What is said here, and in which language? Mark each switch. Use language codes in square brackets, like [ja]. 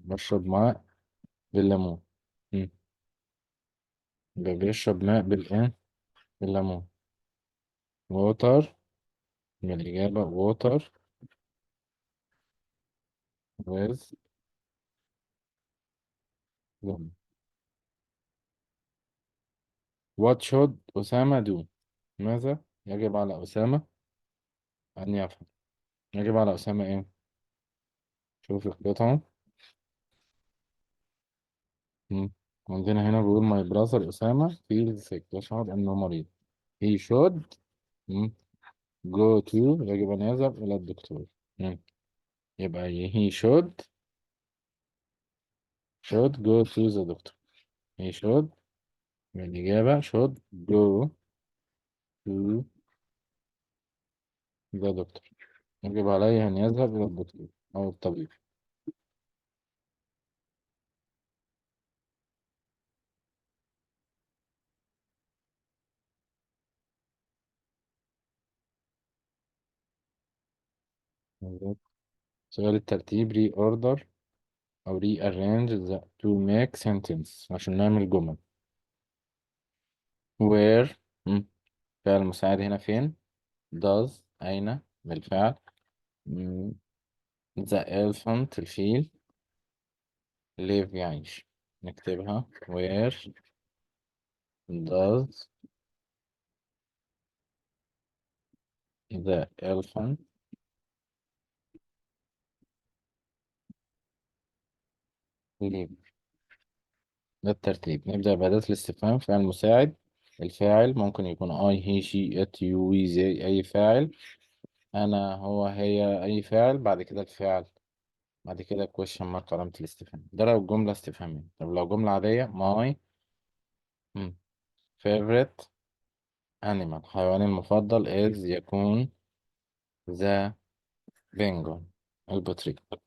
[ar] بشرب ماء بالليمون. مم. يبقى بيشرب ماء بالايه؟ بالليمون. water. من الإجابة [en] water with lemon. what should Osama do. [ar] ماذا يجب على أسامة أن يفعل. يجب على أسامة إيه؟ شوف القطعة. مم. عندنا هنا بيقول [en] my brother Osama feels sick. [ar] يشعر إنه مريض. [en] he should. مم. go to. [ar] يجب أن يذهب إلى الدكتور. مم. يبقى [en] he should go to the doctor. he should. [ar] الإجابة [en] should go to the doctor. [ar] يجب عليه أن يذهب إلى الدكتور أو الطبيب. سؤال الترتيب [en] reorder [ar] أو [en] rearrange to make sentence [ar] عشان نعمل جمل. [en] where. [ar] فعل مساعد هنا فين؟ does أين بالفعل. مم. [en] the elephant [ar] الفيل. [en] live [ar] يعيش. نكتبها [en] where does the elephant live. [ar] ده الترتيب. نبدأ بأداة الاستفهام. فعل مساعد. الفاعل ممكن يكون [en] I he she it you we they [ar] أي فاعل. أنا هو هي أي فاعل. بعد كده الفعل. بعد كده [en] question mark [ar] علامة الاستفهام. ده لو جملة استفهامية. طب لو جملة عادية [en] my favorite animal [ar] حيواني المفضل is يكون [en] the penguin [ar] البطريق.